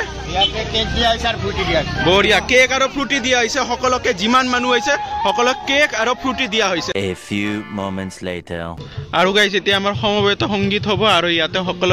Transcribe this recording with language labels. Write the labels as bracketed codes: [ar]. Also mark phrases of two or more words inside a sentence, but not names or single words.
[as] ইয়াতে কেক দিয়া হৈছে আৰু ফ্ৰুটি দিয়া হৈছে বঢ়িয়া কেক আৰু ফ্ৰুটি দিয়া হৈছে সকলোকে যিমান মানুহ হৈছে সকলোক কেক আৰু ফ্ৰুটি দিয়া হৈছে [en] A few moments later [as] আৰু গাইজ এতিয়া আমাৰ সমবেত সংগীত হ'ব আৰু ইয়াতে সকলো